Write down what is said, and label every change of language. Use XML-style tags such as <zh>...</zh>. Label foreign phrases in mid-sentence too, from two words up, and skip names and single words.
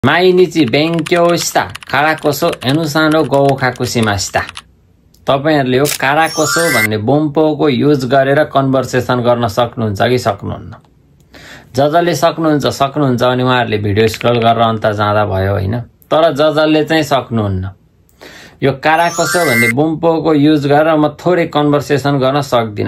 <ja>毎日勉強したからこそ N さんの合格しました。</ja> <ne>तपाईहरुले यो काराकोसो भन्ने बोम्पोको युज गरेर कन्भर्सेसन गर्न सक्नुहुन्छ कि सक्नुहुन्न? जजले सक्नुहुन्छ अनि उहाँहरुले</ne> <en>video scroll</en> <ne>गरेर अन्त जाँदा भयो हैन। तर जजले चाहिँ सक्नुहुन्न। यो काराकोसो भन्ने बोम्पोको युज गरेर म थोरै कन्भर्सेसन गर्न सक्दिन।</ne>